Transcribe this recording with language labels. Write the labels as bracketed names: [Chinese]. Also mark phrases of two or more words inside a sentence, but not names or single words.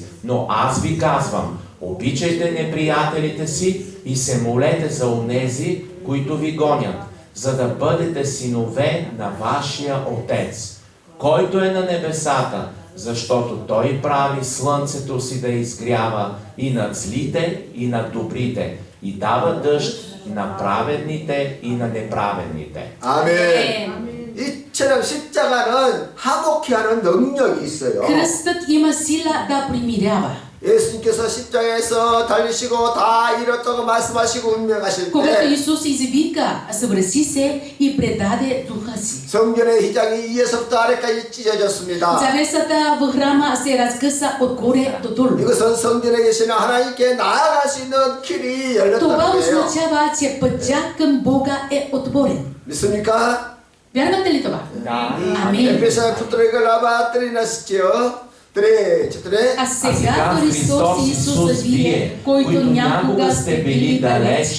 [Bulgarian] Но аз ви казвам: обичайте неприятелите си и се молете за онези, които ви гонят, за да бъдете синове на вашия Отец, който е на небесата, защото Той прави слънцето си да изгрява и над злите, и над добрите, и дава дъжд на праведните и на неправедните. [Korean] 아멘. 이처럼 십자가는 화목케 하는 능력이 있어요. [Bulgarian] Кръстът има сила да примирява. [Korean] 예수님께서 십자가에서 달리시고 다 이렇다고 말씀하시고 운명하실 [Bulgarian] Когато [Korean] 때 [Bulgarian] Исус извика, съвърши се и предаде духа си. [Korean] 성전의 휘장이 위에서부터 아래까지 찢어졌습니다. [Bulgarian] Завесата в храма се разкъса отгоре до долу. [Korean] 이것은 성전에 계시는 하나님께 나아갈 수 있는 길이 [Bulgarian] Това [Korean] 열렸다는 거예요. [Bulgarian] означава, че пътя към Бога е отворен. [Korean] 믿습니까? [Bulgarian] Вярвате ли това? Амин. 에베소 2 глава 13 А сега Христос Исус вие, които някога сте били далеч,